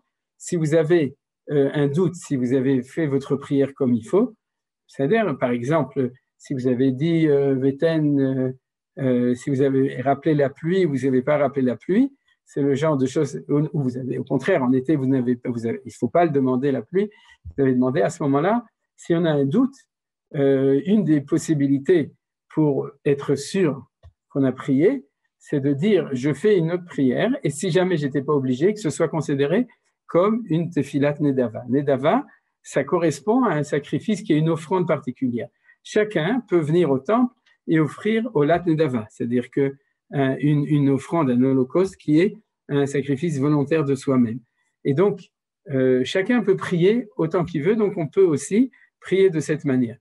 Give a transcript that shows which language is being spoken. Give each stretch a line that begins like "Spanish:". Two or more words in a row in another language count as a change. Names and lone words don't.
French: Si vous avez un doute, si vous avez fait votre prière comme il faut, c'est-à-dire, par exemple, si vous avez dit Veten, si vous avez rappelé la pluie, vous n'avez pas rappelé la pluie, c'est le genre de choses où vous avez, au contraire, en été, il ne faut pas le demander la pluie, vous avez demandé à ce moment-là, si on a un doute, une des possibilités pour être sûr qu'on a prié, c'est de dire je fais une autre prière, et si jamais je n'étais pas obligé, que ce soit considéré comme une
Hebrew: תפילת נדבה.
French: Nedava, ça correspond à un sacrifice qui est une offrande particulière. Chacun peut venir au temple et offrir au lat nedava, c'est-à-dire que une offrande, un holocauste qui est un sacrifice volontaire de soi-même. Et donc, chacun peut prier autant qu'il veut, donc on peut aussi prier de cette manière.